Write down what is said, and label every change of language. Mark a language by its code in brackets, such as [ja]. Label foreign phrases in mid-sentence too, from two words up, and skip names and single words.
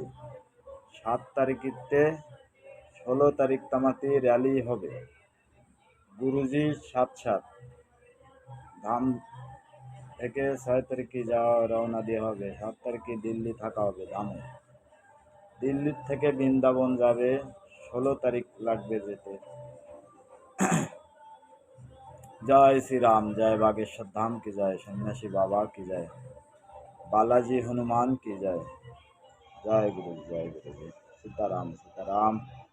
[bn] 7 তারিখে 16 তারিখ তামাতি র্যালি হবে। গুরুজির সাথ ধাম থেকে 6 তারিখে রওনা দেওয়া হবে। 7 তারিখে দিল্লি থাকা হবে ধামে। দিল্লি থেকে বৃন্দাবন যাবে, 16 তারিখ লাগবে যেতে। [hi] जय श्री राम, जय बागेश्वर धाम की जय, सन्यासी बाबा की जय, बालाजी हनुमान की जय। जय गुरु जी, सीताराम सीताराम।